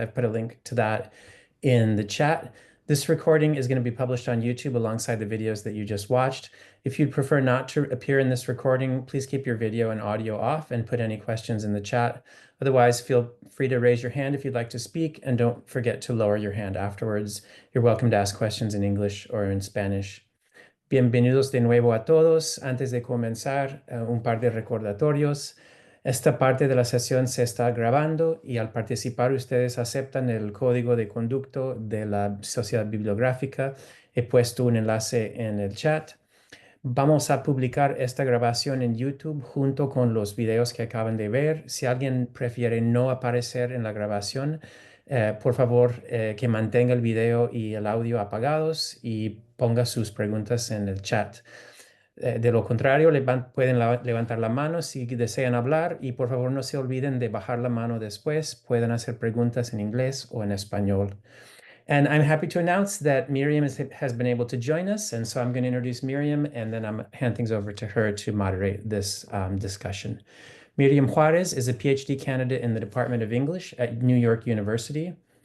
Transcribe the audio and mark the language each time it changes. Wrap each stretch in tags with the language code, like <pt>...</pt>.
<en>I've put a link to that in the chat. This recording is going to be published on YouTube alongside the videos that you just watched. If you'd prefer not to appear in this recording, please keep your video and audio off and put any questions in the chat. Otherwise, feel free to raise your hand if you'd like to speak, and don't forget to lower your hand afterwards. You're welcome to ask questions in English or in Spanish.</en> <es>Bienvenidos de nuevo a todos. Antes de comenzar, un par de recordatorios. Esta parte de la sesión se está grabando y al participar ustedes aceptan el código de conducto de la Sociedad Bibliográfica. He puesto un enlace en el chat. Vamos a publicar esta grabación en YouTube junto con los videos que acaban de ver. Si alguien prefiere no aparecer en la grabación, por favor que mantenga el video y el audio apagados y ponga sus preguntas en el chat. De lo contrario, pueden levantar la mano si desean hablar y por favor no se olviden de bajar la mano después. Pueden hacer preguntas en inglés o en español.</es> <en>And I'm happy to announce that Miriam has been able to join us. And so I'm going to introduce Miriam and then I'm hand things over to her to moderate this discussion. Miriam Juarez is a PhD candidate in the Department of English at New York University.</en>